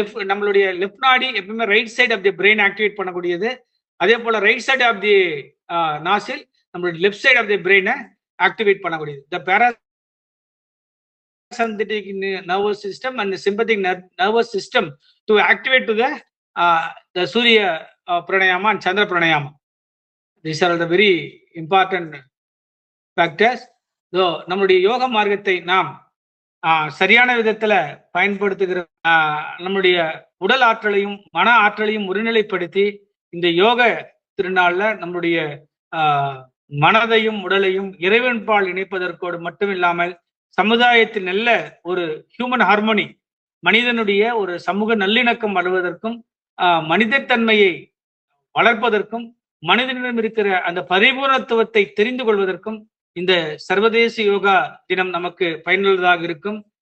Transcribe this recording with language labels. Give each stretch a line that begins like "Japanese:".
Tamil: நம்மளுடைய லெஃப்ட் நாடி எப்பவுமே
English: right side of the brain
Tamil: activate பண்ணக்கூடியது. அதே போல
English: right side of the nasal
Tamil: நம்மளுடைய
English: left side of the பிரெயினை
Tamil: activate பண்ணக்கூடியது.
English: The parasympathetic nervous system and the sympathetic nervous system to activate to the Surya pranayama and Chandra pranayama. These are the very important factors.
Tamil: So நம்மளுடைய யோக மார்க்கத்தை நாம் சரியான விதத்துல பயன்படுத்துகிற நம்முடைய உடல் ஆற்றலையும் மன ஆற்றலையும் ஒருநிலைப்படுத்தி இந்த யோக திருநாள்ல நம்முடைய மனதையும் உடலையும் இறைவன்பால் இணைப்பதற்கோடு மட்டுமில்லாமல் சமுதாயத்தில் நல்ல ஒரு ஹியூமன் ஹார்மோனி, மனிதனுடைய ஒரு சமூக நல்லிணக்கம் வருவதற்கும் மனிதத்தன்மையை வளர்ப்பதற்கும் மனிதனிடம் இருக்கிற அந்த பரிபூர்ணத்துவத்தை தெரிந்து கொள்வதற்கும் இந்த சர்வதேச யோகா தினம் நமக்கு பயனுள்ளதாக இருக்கும்.